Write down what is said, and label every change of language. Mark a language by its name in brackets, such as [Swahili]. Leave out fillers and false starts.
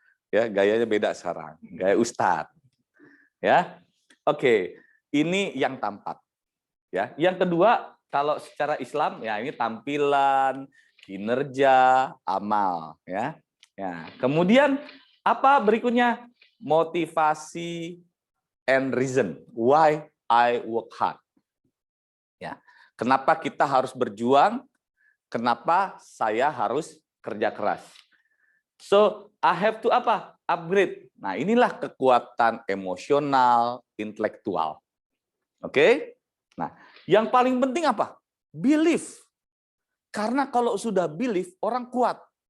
[Indonesian] Ya, gayanya beda sekarang, gaya ustadz. Ya. Oke, ini yang tampak. Ya, yang kedua, kalau secara Islam ya ini tampilan, kinerja, amal, ya. Ya, kemudian apa berikutnya? [English] Motivasi and reason why I work hard. [Indonesian] Ya. Kenapa kita harus berjuang? Kenapa saya harus kerja keras? [English] So, I have to [Indonesian] apa? Upgrade. Nah, inilah kekuatan emosional, intelektual. Oke? Nah, yang paling penting apa? Belief. Karena kalau sudah belief, orang kuat.